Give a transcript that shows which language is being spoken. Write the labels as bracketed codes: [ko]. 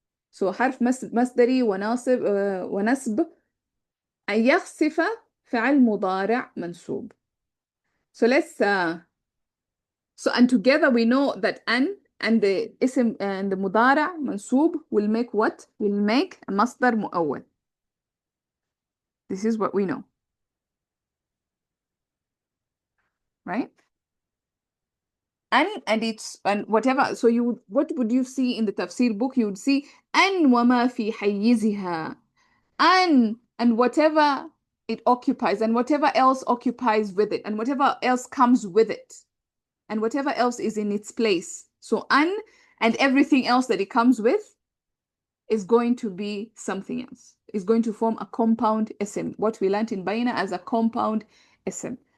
[ar] So حرف مصدري وناصب ونسب. أن يخسف فعل مضارع منصوب. [en] So let's so and together we know that an and the اسم and the مضارع منصوب will make what? Will make a مصدر مؤول. This is what we know. Right? And it's and whatever. So what would you see in the tafsir book? You would see [ar] أن وما في حيزها. [en] And whatever it occupies and whatever else occupies with it and whatever else comes with it and whatever else is in its place. So an and everything else that it comes with is going to be something else. Is going to form a compound ism. What we learned in Bayna as a compound ism.